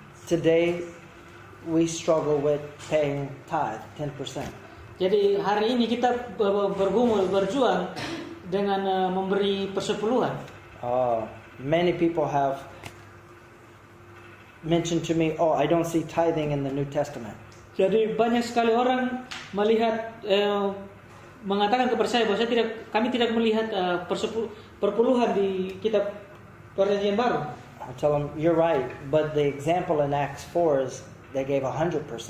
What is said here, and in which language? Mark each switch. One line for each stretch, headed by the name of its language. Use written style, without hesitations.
English: Today, we struggle with paying tithe, 10%.
Indonesian: Jadi hari ini kita berjuang dengan memberi persepuluhan.
English: Many people have mentioned to me, I don't see tithing in the New Testament.
Indonesian: Jadi banyak sekali orang melihat mengatakan kepada saya bahwa kami tidak melihat perpuluhan di kitab Perjanjian Baru.
English: I tell them, you're right, but the example in Acts 4 is they gave 100%.